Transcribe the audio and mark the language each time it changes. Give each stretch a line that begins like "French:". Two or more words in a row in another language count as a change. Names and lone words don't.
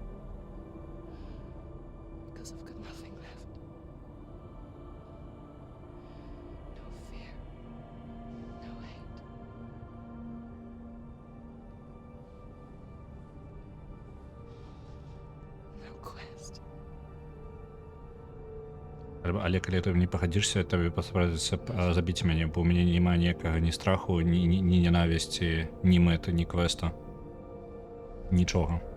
English: Because I've got nothing left. No fear. No hate. No quest.
Belarusian: Але калі ты не пагадзішся, табе паспрабуецца забіць мяне, бо ў мяне няма ніякага ні страху, ні ненавісці, ні мэты, ні квеста. Нічога.